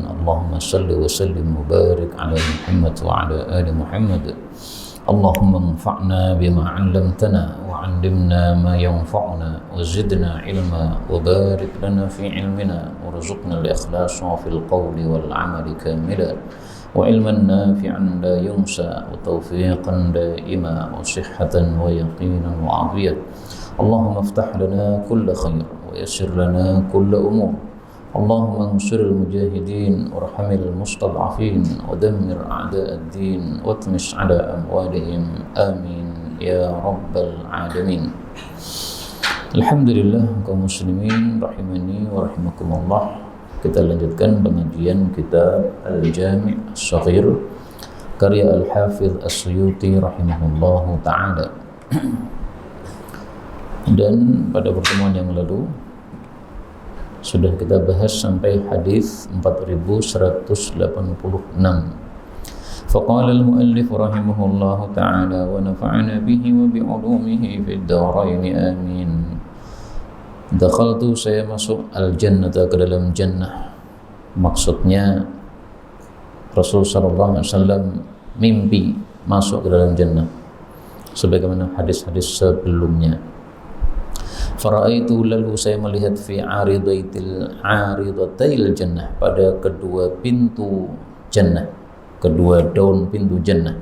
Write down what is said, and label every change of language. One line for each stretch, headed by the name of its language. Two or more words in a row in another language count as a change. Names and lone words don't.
Arabic: اللهم صل وسلم وبارك على محمد وعلى آل محمد. اللهم انفعنا بما علمتنا وعلمنا ما ينفعنا وزدنا علما وبارك لنا في علمنا وارزقنا الإخلاص في القول والعمل كاملا وعلما نافعا لا ينسى وتوفيقا دائما وصحة ويقينا وعافية. اللهم افتح لنا كل خير ويسر لنا كل أمور. اللهم انصر المجاهدين وارحم المستضعفين ودمر أعداء الدين واطمس على أموالهم. آمين يا رب العالمين.
Indonesian: Alhamdulillah kaum muslimin
Arabic: رحمني ورحمكم الله.
Indonesian: Kita lanjutkan pengajian kitab Al-Jami' As-Saghir karya Al-Hafidh As-Suyuti
Arabic: رحمه الله تعالى.
Indonesian: Dan pada pertemuan yang lalu sudah kita bahas sampai hadis 4186.
Arabic: فقال المؤلف رحمه الله تعالى ونفعنا به وبعلومه في الدارين آمين.
Indonesian: Dakhaltu, saya masuk al-jannata, ke dalam jannah. Maksudnya Rasul
Arabic: صلى الله عليه وسلم
Indonesian: mimpi masuk ke dalam jannah sebagaimana hadis-hadis sebelumnya. Faraitu, lalu saya melihat
Arabic: في عارضتي الجنة,
Indonesian: pada kedua pintu jannah, kedua daun pintu jannah.